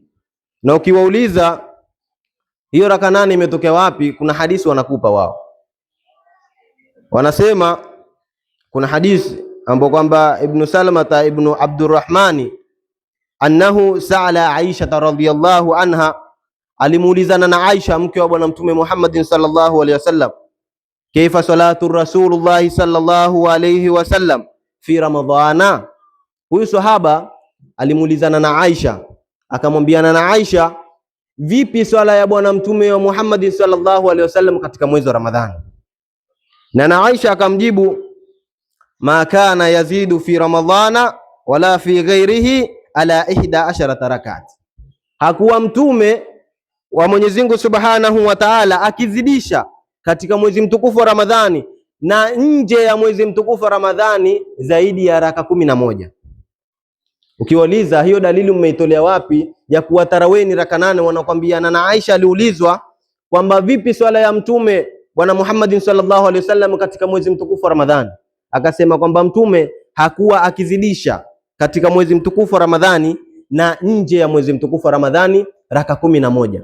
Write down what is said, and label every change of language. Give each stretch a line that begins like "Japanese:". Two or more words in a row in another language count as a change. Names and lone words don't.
Swahili: Na ukiwauliza hiyo raka 8 imetokea wapi, kuna hadithi wanakupa wao. Wanasema kuna hadithi ambapo kwamba Ibn Salama ibn Abdurrahmani
Arabic: أنه سأل عائشة رضي الله عنها,
Swahili: alimuulizana na Aisha mke wa Bwana Mtume Muhammad
Arabic: صلى الله عليه وسلم, كيف صلاة رسول الله صلى الله عليه وسلم في رمضان.
Swahili: Huyu sahaba alimuulizana na Aisha, akamwambiana na Aisha, vipi swala ya bwana mtume wa Muhammad
Arabic: صلى الله عليه وسلم
Swahili: katika mwezi wa Ramadhani? Na Aisha akamjibu,
Arabic: ما كان يزيد في رمضان ولا في غيره على 11 ركعة,
Swahili: hakuwa mtume wa Mwenyezi Mungu
Arabic: سبحانه وتعالى
Swahili: akizidisha katika mwezi mtukufu wa Ramadhani na nje ya mwezi mtukufu wa Ramadhani zaidi ya raka 11. Ukiwauliza hiyo dalili umeitolea wapi ya kuwa tarawih ni raka 8, wanakuambia na Aisha aliulizwa kwamba vipi swala ya mtume bwana Muhammad
Arabic: صلى الله عليه وسلم
Swahili: katika mwezi mtukufu wa Ramadhani, akasema kwamba mtume hakuwa akizidisha katika mwezi mtukufu wa Ramadhani na nje ya mwezi mtukufu wa Ramadhani raka 11.